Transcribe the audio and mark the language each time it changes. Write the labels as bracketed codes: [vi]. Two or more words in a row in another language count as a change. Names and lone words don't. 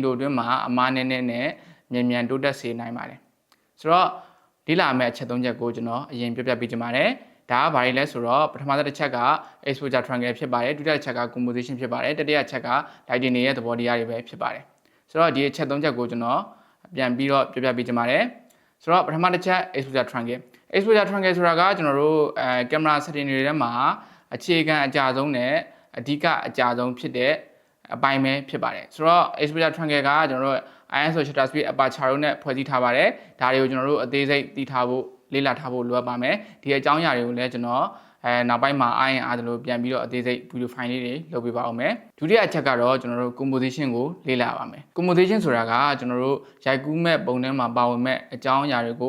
[my] တိုအတွင်းမှာအမားနဲ့မြန်တိုးတက်စေနိုင်ပါတယ်ဆိုတော့လေ့လာမဲ့အချက်3ချက်ကိုကျွန်တော်အရင်ပြပြပေးကြပါတယ်ဒါကဘာတွေလဲဆိုတော့ပထမတစ်ချက်က [en] exposure triangle [my] ဖြစ်ပါတယ်ဒုတိယတစ်ချက်က composition ဖြစ်ပါတယ်တတိယအချက်က lighting ရဲ့သဘောတရားတွေပဲဖြစ်ပါတယ်ဆိုတော့ဒီအချက်3ချက်ကိုကျွန်တော်ပြန်ပြီးတော့ပြပြပေးကြပါတယ်ဆိုတော့ပထမတစ်ချက် [en] exposure triangle [my] ဆိုတာကကျွန်တော်တို့ကင်မရာ setting တွေထဲမှာအခြေခံအကြဆုံးနဲ့အဓိ ကအကြဆုံးဖြစ်တဲ့အပိုင်းပဲဖြစ်ပါတယ်ဆိုတော့ [en] exposure triangle [my] ကကျွန်တော်တို့ [en] ISO shutter speed aperture [my] တို့နဲ့ဖွဲ့စည်းထားပါတယ်ဒါတွေကိုကျွန်တော်တို့အသေးစိတ်သိထားဖို့လေ့လာထားဖို့လိုအပ်ပါမယ်ဒီအကြောင်းအရာတွေကိုလည်းကျွန်တော်နောက်ပိုင်းမှာအားရင်အားသလို ပြန်ပြီးတော့အသေးစိတ် [en] video file [my] လေးတွေလုပ်ပေးပါအောင်မယ်ဒုတိယအချက်ကတော့ကျွန်တော်တို့ composition ကိုလေ့လာပါမယ် composition ဆိုတာကကျွန်တော်တို့ရိုက်ကူးမဲ့ပုံထဲမှာပါဝင်မဲ့အကြောင်းအရာတွေကို